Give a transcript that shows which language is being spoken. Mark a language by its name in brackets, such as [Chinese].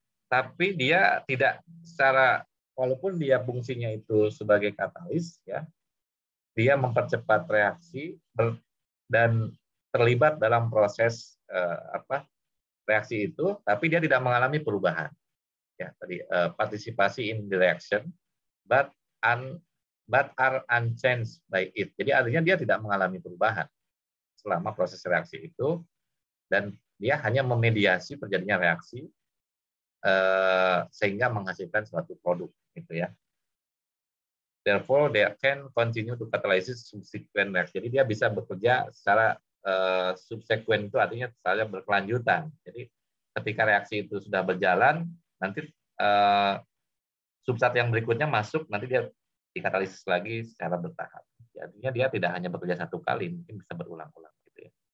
[Indonesian] Tapi dia tidak walaupun dia fungsinya itu sebagai katalis, ya, dia mempercepat reaksi dan terlibat dalam proses reaksi itu, tapi dia tidak mengalami perubahan. Ya, tadi partisipasi [English] in the reaction, but are unchanged by it. [Indonesian] Jadi artinya dia tidak mengalami perubahan selama proses reaksi itu, dan dia hanya memediasi terjadinya reaksi sehingga menghasilkan suatu produk, gitu ya. [English] Therefore, they can continue to catalyze subsequent reaction. [Indonesian] Jadi dia bisa bekerja secara subsequent, itu artinya secara berkelanjutan. Jadi ketika reaksi itu sudah berjalan, nanti substrat yang berikutnya masuk, nanti dia dikatalisis lagi secara bertahap. Artinya dia tidak hanya bekerja satu kali, mungkin bisa berulang-ulang, gitu ya.